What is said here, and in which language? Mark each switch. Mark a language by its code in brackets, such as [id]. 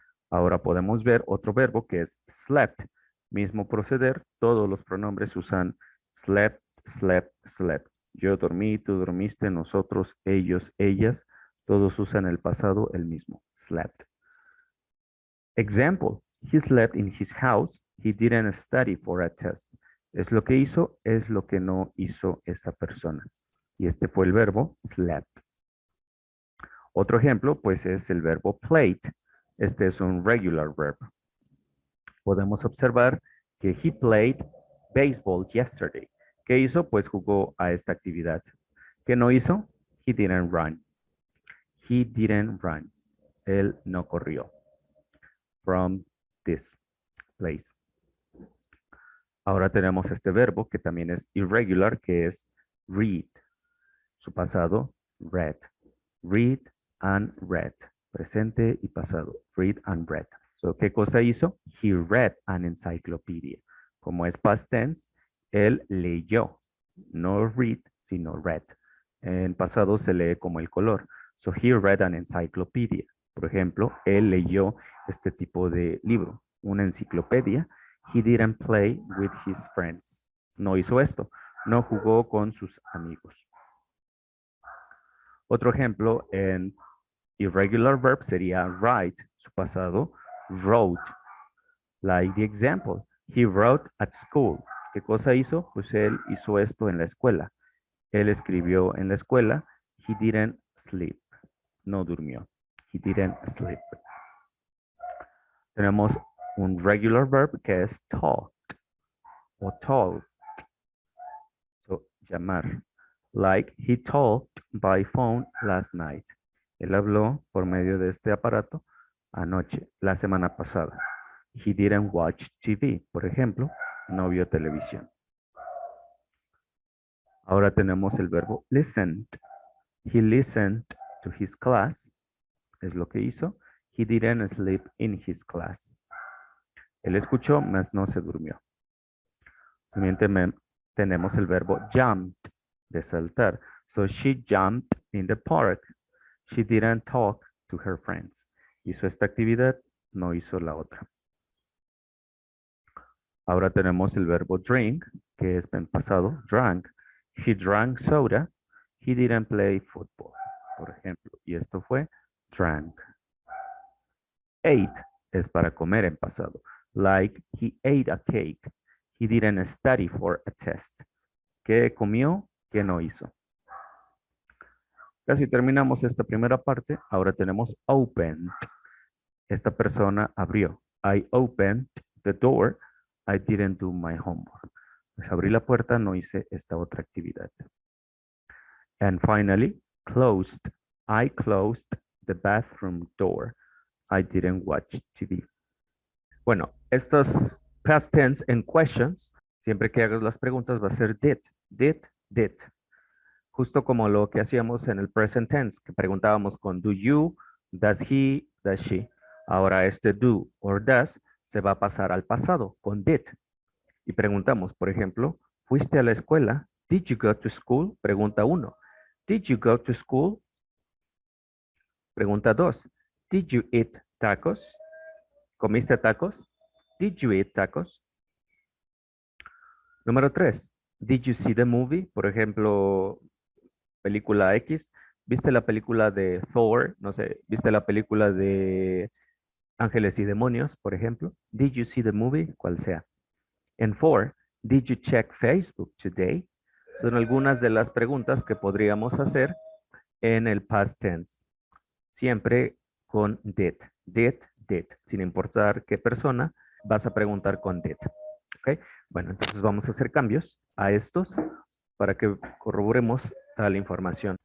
[es] Ahora podemos ver otro verbo que es slept. Mismo proceder, todos los pronombres usan slept, slept, slept. Yo dormí, tú dormiste, nosotros, ellos, ellas. Todos usan el pasado el mismo, slept. [en] Example, he slept in his house. He didn't study for a test. [es] Es lo que hizo, es lo que no hizo esta persona. Y este fue el verbo slept. Otro ejemplo, pues es el verbo played. Este es un [en] regular verb. [es] Podemos observar que [en] he played baseball yesterday. [es] ¿Qué hizo? Pues jugó a esta actividad. ¿Qué no hizo? [en] He didn't run. He didn't run. [es] Él no corrió. [en] From this place. [es] Ahora tenemos este verbo que también es irregular, que es read. Su pasado, [en] read. Read and read. [es] Presente y pasado. [en] Read and read. [es] So, ¿qué cosa hizo? [en] He read an encyclopedia. [es] Como es past tense, él leyó. No read, sino read. En pasado se lee como el color. [en] So, he read an encyclopedia. [es] Por ejemplo, él leyó este tipo de libro, una enciclopedia. [en] He didn't play with his friends. [es] No hizo esto. No jugó con sus amigos. Otro ejemplo en irregular verb sería write. Su pasado, [en] wrote. Like the example. He wrote at school. ¿Qué cosa hizo? [es] Pues él hizo esto en la escuela. Él escribió en la escuela. [en] He didn't sleep. [es] No durmió. [en] He didn't sleep. [es] Tenemos un [en] regular verb [es] que es talk o talk. So, llamar. [en] Like he talked by phone last night. [es] Él habló por medio de este aparato anoche, la semana pasada. [en] He didn't watch TV, [es] por ejemplo, no vio televisión. Ahora tenemos el verbo listened. [en] He listened to his class, [es] es lo que hizo. [en] He didn't sleep in his class. [es] Él escuchó, mas no se durmió. También tenemos el verbo jumped, de saltar. [en] So she jumped in the park. She didn't talk to her friends. [es] Hizo esta actividad, no hizo la otra. Ahora tenemos el verbo drink, que es en pasado, drank. [en] He drank soda. He didn't play football, [es] por ejemplo. Y esto fue [en] drank. [es] Ate es para comer en pasado. [en] Like he ate a cake. He didn't study for a test. [es] ¿Qué comió? ¿Qué no hizo? Casi terminamos esta primera parte. Ahora tenemos opened. Esta persona abrió. [en] I opened the door. I didn't do my homework. [es] Pues abrí la puerta, no hice esta otra actividad. [en] And finally, closed. I closed the bathroom door. I didn't watch TV. [es] Bueno, estos [en] past tense [es] en [en] questions, [es] siempre que hagas las preguntas va a ser did. Justo como lo que hacíamos en el [en] present tense, [es] que preguntábamos con [en] do you, does he, does she. [es] Ahora este [en] do or does [es] se va a pasar al pasado con did. Y preguntamos, por ejemplo, ¿fuiste a la escuela? [en] Did you go to school? [es] Pregunta 1. [en] Did you go to school? [es] Pregunta 2. [en] Did you eat tacos? [es] ¿Comiste tacos? [en] Did you eat tacos? [es] Número 3. [en] Did you see the movie? [es] Por ejemplo, película X. ¿Viste la película de Thor? No sé, ¿viste la película de Ángeles y Demonios, por ejemplo? [en] Did you see the movie? [es] Cual sea. [en] And 4. Did you check Facebook today? [es] Son algunas de las preguntas que podríamos hacer en el [en] past tense. [es] Siempre con did. Did. Sin importar qué persona, vas a preguntar con did. ¿Ok? Bueno, entonces vamos a hacer cambios a estos para que corroboremos tal información.